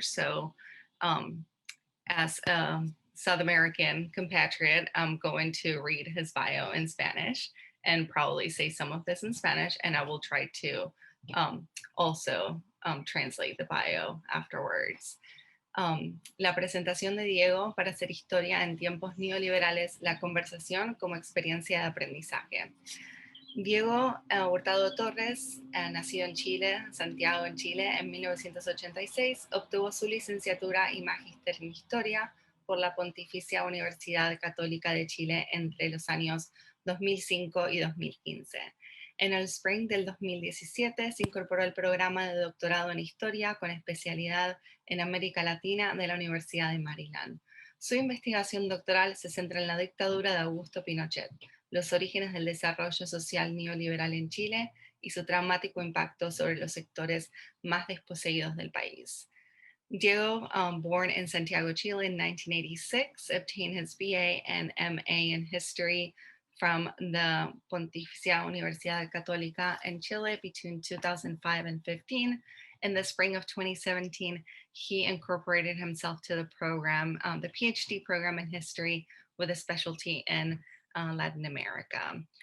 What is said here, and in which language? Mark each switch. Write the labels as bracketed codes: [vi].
[en] So as a South American compatriot, I'm going to read his bio in Spanish and probably say some of this in Spanish, and I will try to also translate the bio afterwards. [es] La presentación de Diego para hacer historia en tiempos neoliberales, la conversación como experiencia de aprendizaje. Diego Hurtado Torres, nacido en Chile, Santiago, en Chile, en 1986, obtuvo su licenciatura y magíster en Historia por la Pontificia Universidad Católica de Chile entre los años 2005 y 2015. En el spring del 2017 se incorporó al programa de doctorado en Historia con especialidad en América Latina de la Universidad de Maryland. Su investigación doctoral se centra en la dictadura de Augusto Pinochet, los orígenes del desarrollo social neoliberal en Chile y su traumático impacto sobre los sectores más desposeídos del país. [en] Diego, born in Santiago, Chile in 1986, obtained his BA and MA in history from the Pontificia Universidad Católica in Chile between 2005 and 15. In the spring of 2017, he incorporated himself to the program, the PhD program in history with a specialty in Latin America.